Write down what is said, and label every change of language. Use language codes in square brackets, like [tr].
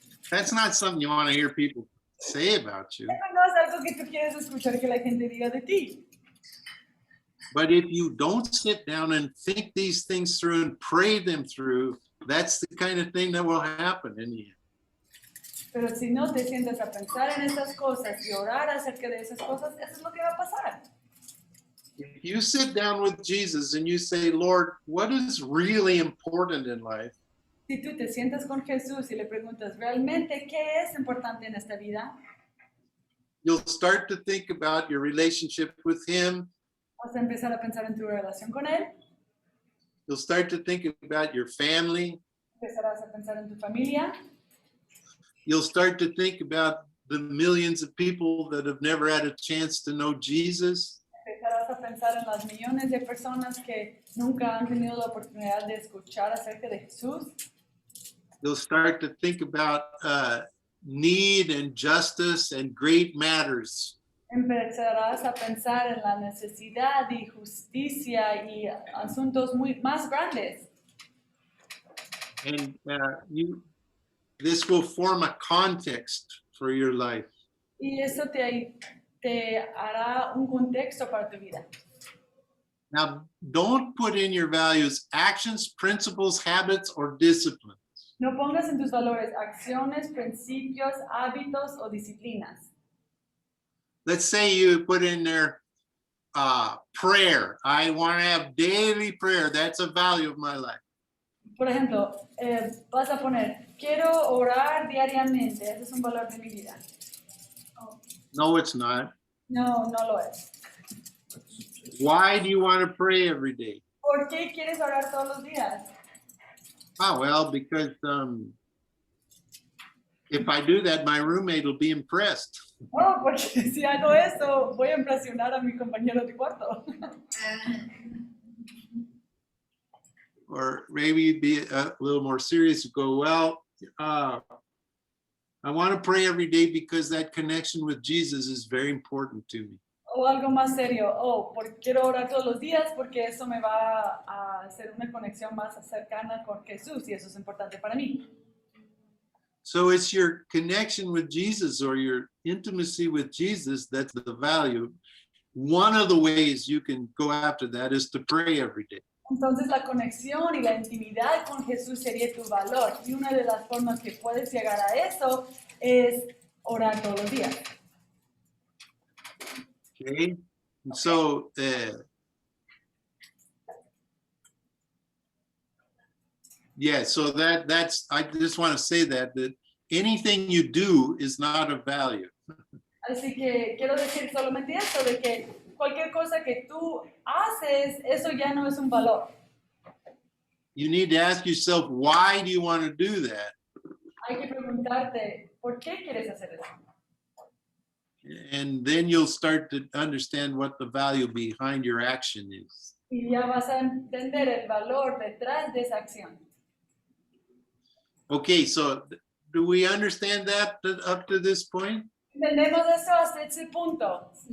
[en] That's not something you want to hear people say about you. [es] Eso no es algo que tú quieres escuchar que la gente diga de ti. [en] But if you don't sit down and think these things through and pray them through, that's the kind of thing that will happen in the end. [es] Pero si no te sientas a pensar en esas cosas y orar acerca de esas cosas, eso es lo que va a pasar. [en] If you sit down with Jesus and you say, Lord, what is really important in life? [es] Si tú te sientas con Jesús y le preguntas realmente qué es importante en esta vida, [en] You'll start to think about your relationship with him. [es] vas a empezar a pensar en tu relación con Él, [en] You'll start to think about your family. [es] empezarás a pensar en tu familia, [en] You'll start to think about the millions of people that have never had a chance to know Jesus. [es] empezarás a pensar en las millones de personas que nunca han tenido la oportunidad de escuchar acerca de Jesús. [en] You'll start to think about need and justice and great matters. [es] Empezarás a pensar en la necesidad y justicia y asuntos más grandes. [en] And this will form a context for your life. [es] Y eso te hará un contexto para tu vida. [en] Now, don't put in your values actions, principles, habits, or discipline. [es] No pongas en tus valores acciones, principios, hábitos o disciplinas. [en] Let's say you put in there prayer. I want to have daily prayer. That's a value of my life. [es] Por ejemplo, vas a poner, quiero orar diariamente. Ese es un valor de mi vida. [en] No, it's not. [es] No, no lo es. [en] Why do you want to pray every day? [es] ¿Por qué quieres orar todos los días? [en] Well, because if I do that, my roommate will be impressed. [es] Oh, porque si hago eso, voy a impresionar a mi compañero de cuarto. [en] Or maybe you'd be a little more serious. You go, well, I want to pray every day because that connection with Jesus is very important to me. [es] O algo más serio, porque quiero orar todos los días porque eso me va a hacer una conexión más cercana con Jesús y eso es importante para mí. [en] So it's your connection with Jesus or your intimacy with Jesus that's the value. One of the ways you can go after that is to pray every day. [es] Entonces la conexión y la intimidad con Jesús sería tu valor. Y una de las formas que puedes llegar a eso es orar todos los días. [en] Okay. And so, yeah, so that's, I just want to say that anything you do is not of value. [es] Así que quiero decir solamente esto, de que cualquier cosa que tú haces, eso ya no es un valor. [en] You need to ask yourself, why do you want to do that? [es] Hay que preguntarte, ¿por qué quieres hacer eso? [en] And then you'll start to understand what the value behind your action is. [es] Y ya vas a entender el valor detrás de esa acción. [en] Okay, so do we understand that up to this point? [es] ¿Entendemos eso hasta ese punto?